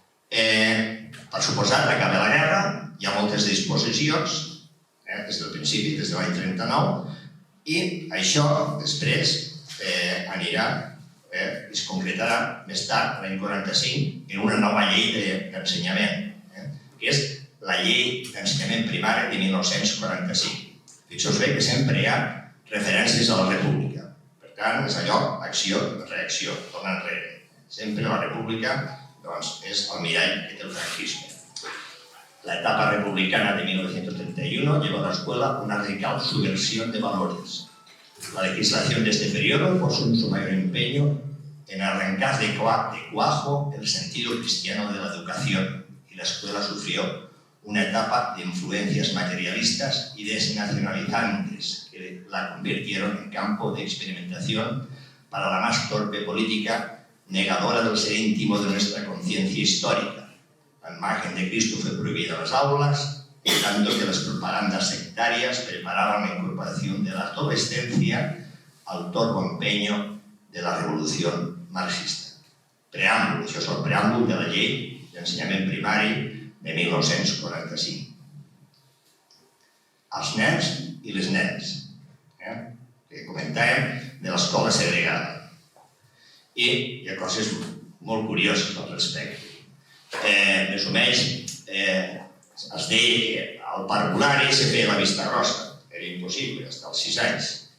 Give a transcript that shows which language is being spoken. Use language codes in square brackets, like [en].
[ca] Per suposat, acaba la guerra, hi ha moltes disposicions, des del principi, des de l'any 39, i això després anirà, es concretarà més tard, l'any 45, en una nova llei d'ensenyament, que és la llei d'ensenyament primari de 1945. Fixeu-vos bé que sempre hi ha referències a la república. Per tant, és allò, acció, reacció, torna enrere. Sempre la república és el mirall que té el franquisme. [es] La etapa republicana de 1931 llevó a la escuela una radical subversión de valores. La legislación de este periodo puso su mayor empeño en arrancar de cuajo el sentido cristiano de la educación y la escuela sufrió una etapa de influencias materialistas y desnacionalizantes que la convirtieron en campo de experimentación para la más torpe política negadora del ser íntimo de nuestra conciencia histórica. La imagen de Cristo fue prohibida en las aulas, en tanto que las propagandas sectarias preparaban la incorporación de la adolescencia al torvo empeño de la revolución marxista. [ca] Preàmbul, això és el preàmbul de la llei d'ensenyament primari de 1945. Els nens i les nenes, que comentàvem de l'escola segregada. I hi ha coses molt curioses al respecte. Més o menys es deia que al parvulari se feia la vista grossa, era impossible, fins als 6 anys.